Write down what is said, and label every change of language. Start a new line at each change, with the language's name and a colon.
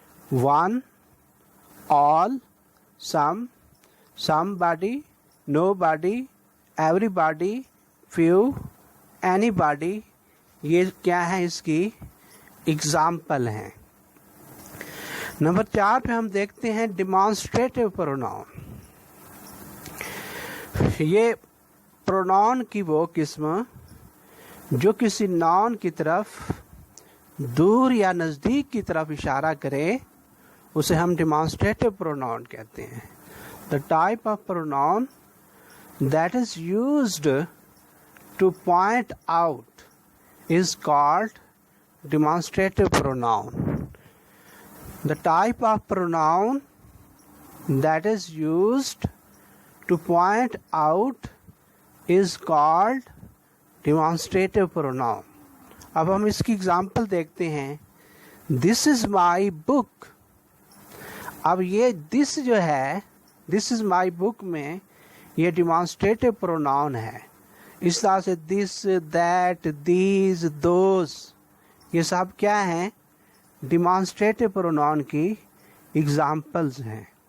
English: One, all, some, somebody, nobody, everybody, few, anybody.
Urdu: یہ کیا ہے؟ اس کی اگزامپل ہیں. نمبر 4 پہ ہم دیکھتے ہیں ڈیمانسٹریٹو پروناؤن. یہ پروناؤن کی وہ قسم جو کسی ناؤن کی طرف دور یا نزدیک کی طرف اشارہ کرے، اسے ہم ڈیمانسٹریٹو پروناؤن کہتے ہیں.
English: The type of pronoun that is used to point out is called demonstrative pronoun. The type of pronoun that is used to point out is called demonstrative pronoun.
Urdu: اب ہم اس کی اگزامپل دیکھتے ہیں.
English: This is my book.
Urdu: اب یہ this جو ہے،
English: this is my book
Urdu: میں یہ demonstrative pronoun ہے. اس طرح سے this, that, these, those یہ سب کیا ہیں؟ ڈیمانسٹریٹو پروناؤن کی ایگزامپلز ہیں.